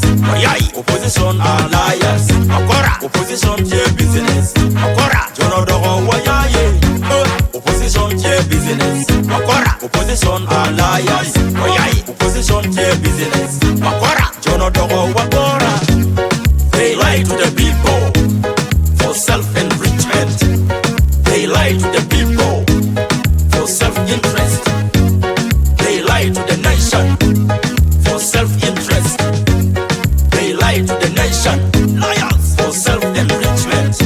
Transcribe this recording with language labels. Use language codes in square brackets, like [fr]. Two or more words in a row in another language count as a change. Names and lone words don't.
[luo] Oyai. [en] Opposition alliance. [luo] Wakora. [en] Opposition tie business. [luo] Wakora. Chono dogo wayaye. [en] Opposition tie business. [luo] Wakora. [en] Opposition alliance. [luo] Oyai. [en] Opposition tie business. [luo] Wakora. Chono dogo wakora. [en] They lie to the people for self-enrichment. They lie to the people for self-interest. They lie to the nation for self-interest. They lie to the nation, liars, for self-enrichment.